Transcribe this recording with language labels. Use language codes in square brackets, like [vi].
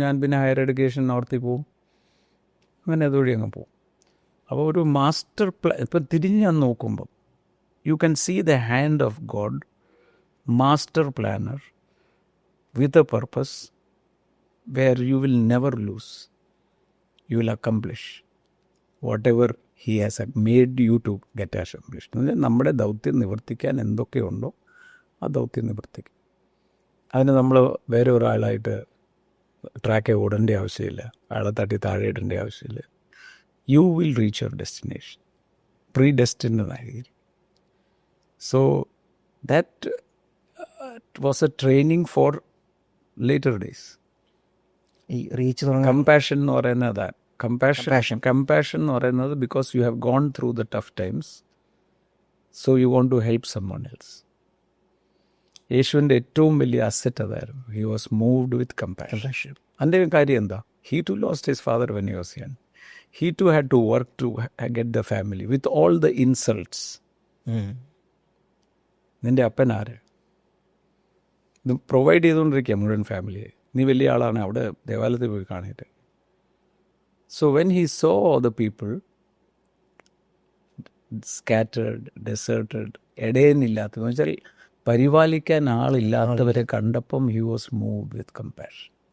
[ml] ഞാൻ പിന്നെ higher education നോർത്തിൽ പോവും, അങ്ങനെ അതുവഴി അങ്ങ് പോവും. അപ്പോൾ ഒരു മാസ്റ്റർ പ്ലാൻ, ഇപ്പം തിരിഞ്ഞ് ഞാൻ നോക്കുമ്പം [en] You can see the hand of God, master planner with a purpose where you will never lose. You will accomplish whatever he has made you to get accomplished. [ml] നമ്മുടെ ദൗത്യം നിവർത്തിക്കാൻ എന്തൊക്കെയുണ്ടോ ആ ദൗത്യം നിവർത്തിക്കും. അതിന് നമ്മൾ വേറെ ഒരാളായിട്ട് ട്രാക്കെ ഓടേണ്ട ആവശ്യമില്ല, അയാളെ തട്ടി താഴെ ഇടേണ്ട ആവശ്യമില്ല. [en] You will reach your destination. Predestined എന്നായിരിക്കും. So that was a training for later days. [ml] ഈ റീച്ച് തുടങ്ങാൻ കമ്പാഷൻ എന്ന് പറയുന്നത് അതാണ്. കമ്പാഷൻ എന്ന് പറയുന്നത് [en] Because you have gone through the tough times, so you want to help someone else. [ml] യേശുവിൻ്റെ ഏറ്റവും വലിയ അസറ്റ് അതായിരുന്നു. [en] He was moved with compassion. [ml] അതിൻ്റെ കാര്യം എന്താ? [en] He too lost his father when he was young. He too had to work to get the family with all the insults. [ml] നിൻ്റെ അപ്പൻ ആര്? ഇത് പ്രൊവൈഡ് ചെയ്തുകൊണ്ടിരിക്കുക മുഴുവൻ ഫാമിലിയെ. നീ വലിയ ആളാണ്, അവിടെ ദേവാലയത്തിൽ പോയി കാണിയിട്ട്. [en] so when he saw the people scattered, deserted, [ml] ഇടയനില്ലാത്തതെന്ന് വെച്ചാൽ പരിപാലിക്കാൻ ആളില്ലാത്തവരെ കണ്ടപ്പം [en] He was moved with compassion.